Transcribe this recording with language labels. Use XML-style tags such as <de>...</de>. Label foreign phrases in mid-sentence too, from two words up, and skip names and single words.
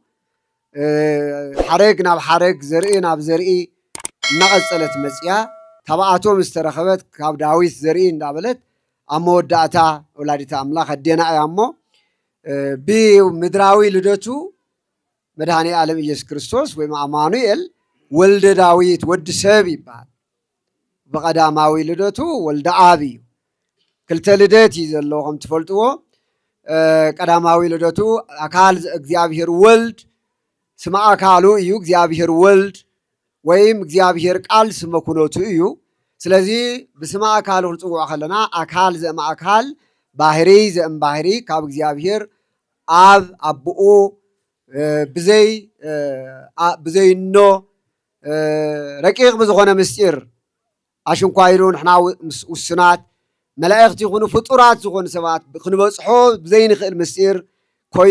<ti>ሓረግ ናብ ሓረግ ዘርኢ ናብ ዘርኢ እናቐፀለት መፅያ ታብኣቶም ዝተረኸበት ካብ ዳዊት ዘርኢ እንዳበለት ኣብ መወዳእታ ወላዲተ ኣምላኽ ኣዴና እያ እሞ ብምድራዊ ልደቱ መድኃኔ ዓለም ኢየሱስ ክርስቶስ ወይ አማኑኤል ወልደ ዳዊት ወዲ ሰብ ይባል በቀዳማዊ ልደቱ ወልደ አብ እዩ ክልተ ልደት እዩ ዘለዎ ከም ትፈልጥዎ ቀዳማዊ ልደቱ አካል እግዚአብሔር ወልድ ስመ አካሉ እዩ እግዚአብሔር ወልድ ወይም እግዚአብሔር ቃል ስመ ኩነቱ እዩ ስለዚ ብስመ አካሉ ክንጽውዖ ከለና</ti> <gez>አካል ዘእም አካል ባህሪ ዘእም ባህሪ</gez> <ti>ካብ እግዚአብሔር አብ አብኡ ብዘይኖ ረቂቕ ብዝኾነ ምስጢር ኣሽንኳይሩ ንሕና ውስናት መላእኽቲ ይኹኑ ፍጡራት ዝኾኑ ሰባት ክንበፅሖ ብዘይንኽእል ምስጢር ኮይኑ</ti>